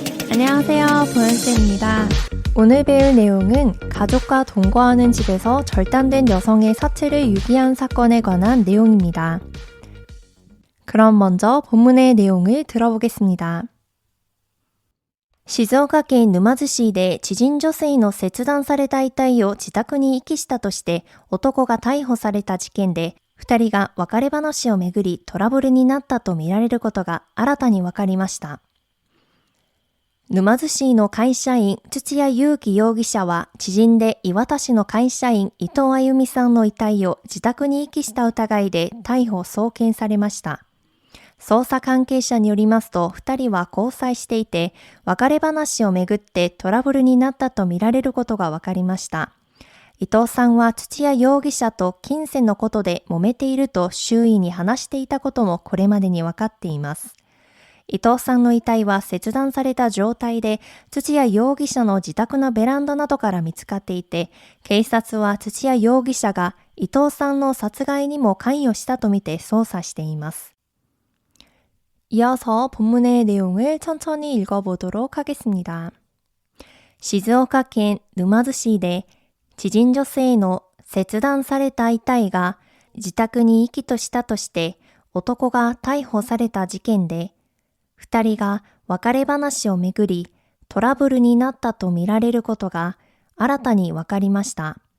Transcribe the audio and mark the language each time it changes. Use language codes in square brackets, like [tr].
[ko] 안녕하세요, 보현쌤입니다. 오늘 배울 내용은 가족과 동거하는 집에서 절단된 여성의 사체를 유기한 사건에 관한 내용입니다. 그럼 먼저 본문의 내용을 들어보겠습니다. [ja] 静岡県沼津市で知人女性の切断された遺体を自宅に遺棄したとして男が逮捕された事件で、2人が別れ話をめぐりトラブルになったとみられることが新たに分かりました。沼津市の会社員土屋勇気容疑者は知人で磐田市の会社員伊藤あゆみさんの遺体を自宅に遺棄した疑いで逮捕・送検されました。捜査関係者によりますと、2人は交際していて、別れ話をめぐってトラブルになったとみられることが分かりました。伊藤さんは土屋容疑者と金銭のことで揉めていると周囲に話していたこともこれまでに分かっています。伊藤さんの遺体は切断された状態で、土屋容疑者の自宅のベランダなどから見つかっていて、警察は土屋容疑者が伊藤さんの殺害にも関与したとみて捜査しています。 [ko] 이어서 본문의 내용을 천천히 읽어보도록 하겠습니다. [ja] 静岡県沼津市で知人女性の切断された遺体が自宅に遺棄としたとして男が逮捕された事件で、2人が別れ話をめぐりトラブルになったとみられることが新たに分かりました。